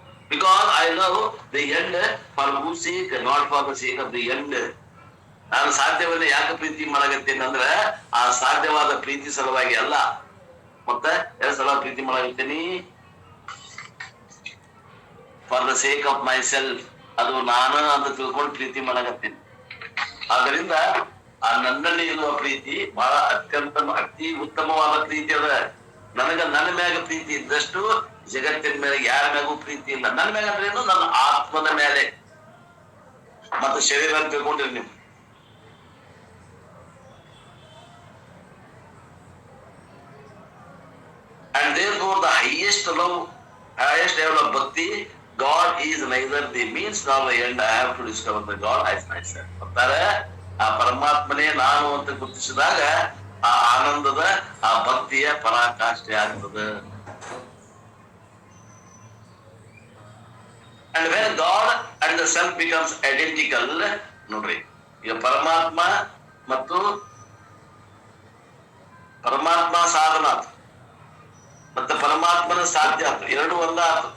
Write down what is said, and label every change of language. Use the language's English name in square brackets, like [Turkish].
[English] Because I love the end for whose sake, not for the sake of the end. [Kannada] ನಾನು ಸಾಧ್ಯವನ್ನ ಯಾಕೆ ಪ್ರೀತಿ ಮಾಡಕತ್ತೇನೆ ಅಂದ್ರ ಆ ಸಾಧ್ಯವಾದ ಪ್ರೀತಿ ಸಲುವಾಗಿ ಅಲ್ಲ. ಮತ್ತೆ ಎರಡು ಸಲ ಪ್ರೀತಿ ಮಾಡಕತ್ತೇನಿ, [English] for the sake of myself, [Kannada] ಅದು ನಾನು ಅಂತ ತಿಳ್ಕೊಂಡು ಪ್ರೀತಿ ಮಾಡಕತ್ತೇನಿ. ಆದ್ರಿಂದ ಆ ನನ್ನಲ್ಲಿ ಇರುವ ಪ್ರೀತಿ ಬಹಳ ಅತಿ ಉತ್ತಮವಾದ ಪ್ರೀತಿ ಅದ. ನನ್ನ ಮ್ಯಾಗ ಪ್ರೀತಿ ಇದ್ದಷ್ಟು ಜಗತ್ತಿನ ಮೇಲೆ ಯಾರ ಮ್ಯಾಗೂ ಪ್ರೀತಿ ಇಲ್ಲ. ನನ್ನ ಮ್ಯಾಗ ಅಂದ್ರೆ ಏನು, ನನ್ನ ಆತ್ಮನ ಮೇಲೆ. ಮತ್ತೆ ಶರೀರ ಅಂತ ತಿಳ್ಕೊಂಡ್ರಿ ನೀವು. [English] And therefore the highest level of bhakti, God is neither the means nor the end. I have to discover the God as myself. [Kannada] ಅಂತಾರೆ, ಆ ಪರಮಾತ್ಮನೇ ನಾನು ಅಂತ ಗುರುತಿಸಿದಾಗ ಆ ಆನಂದದ ಆ ಭಕ್ತಿಯ ಪರಾಕಾಷ್ಠೆ ಆಗ್ತದೆ. [English] And when God and the self becomes identical, [Kannada] ನೋಡ್ರಿ, ಈಗ ಪರಮಾತ್ಮ ಮತ್ತು ಪರಮಾತ್ಮ ಸಾಧನ ಆತು, ಮತ್ತೆ ಪರಮಾತ್ಮನ ಸಾಧ್ಯ ಆತು, ಎರಡು ಒಂದಾತು.